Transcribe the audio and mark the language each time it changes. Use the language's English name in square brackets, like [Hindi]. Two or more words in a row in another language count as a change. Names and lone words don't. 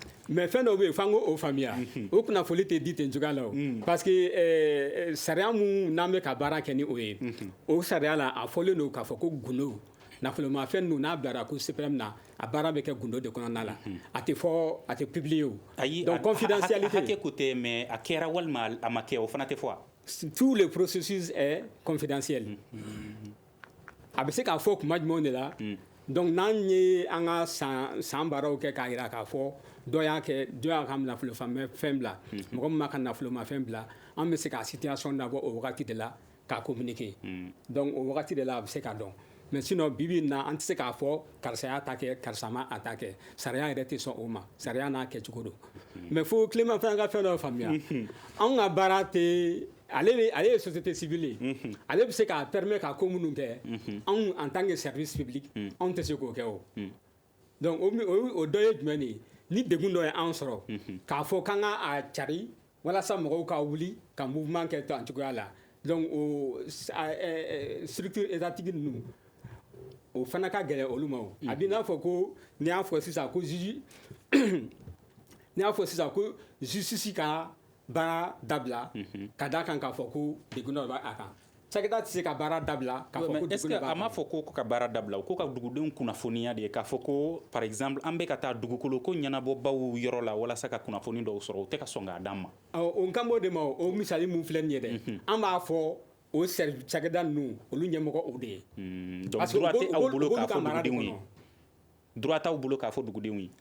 [Bambara] mais fɛn dɔw bɛ yen f'an k'o faamuya o kunnafoli tɛ di ten cogoya la o [French] parce que [Bambara] sariya mun n'an bɛ ka baara kɛ ni o ye o sariya la a fɔlen don k'a fɔ ko gundo nafolomafɛn ninnu n'a bilara [French] Cour suprême [Bambara] na a baara bɛ kɛ gundo de kɔnɔna la a tɛ publier o [French] donc confidentialité [Bambara] hakɛ ko tɛ mais a kɛra walima a ma kɛ o fana tɛ fɔ wa. [French] tout le processus est confidentiel [Bambara] a bɛ se k'a fɔ kuma jumɛnw de la donc n'an ye an ka san baaraw kɛ k'a jira k'a fɔ dɔ y'a ka nafolomafɛn bila mɔgɔ min b'a ka nafolomafɛn bila an bɛ se ka situation labɔ o wagati de la k'a [French] communiquer donc [Bambara] o wagati de la a bɛ se ka dɔn [French] mais sinon [Bambara] bibi na an tɛ se k'a fɔ karisa y'a ta kɛ karisa ma a ta kɛ sariya yɛrɛ tɛ sɔn o ma sariya n'a kɛcogo don mais fo Clément fana ka fɛn dɔ faamuya anw ka baara tɛ ale ye [French] société civile [Bambara] ye ale bɛ se k'a permettre ka ko minnu kɛ anw [French] en tant que service public [Bambara] anw tɛ se k'o kɛ o donc o dɔ ye jumɛn de ye ni degun dɔ ye anw sɔrɔ k'a fɔ k'an ka a cari walasa mɔgɔw ka wuli ka mouvement kɛ tan cogoya la donc o [French] structure étatique [Bambara] ninnu o fana ka gɛlɛn olu ma o a b'i n'a fɔ ko n'i y'a fɔ sisan ko justice ka baara dabila ka d'a kan k'a fɔ ko degun dɔ b'a kan cakɛda tɛ se ka baara dabila k'a fɔ ko degun dɔ b'a kan. [French] est ce que [Bambara] a m'a fɔ ko ka baara dabila o ko ka dugudenw kunnafoniya de ye k'a fɔ ko [French] par exemple [Bambara] an bɛ ka taa dugukolo ko ɲɛnabɔbaw yɔrɔ la walasa ka kunnafoni dɔw sɔrɔ o tɛ ka sɔn k'a d'an ma. o kan b'o de ma o misali mun filɛ nin ye dɛ an b'a fɔ o cakɛda ninnu olu ɲɛmɔgɔ o de ye. [French] donc droit [Bambara] tɛ aw bolo k'a fɔ dugudenw ye droit t'aw bolo k'a fɔ dugudenw ye.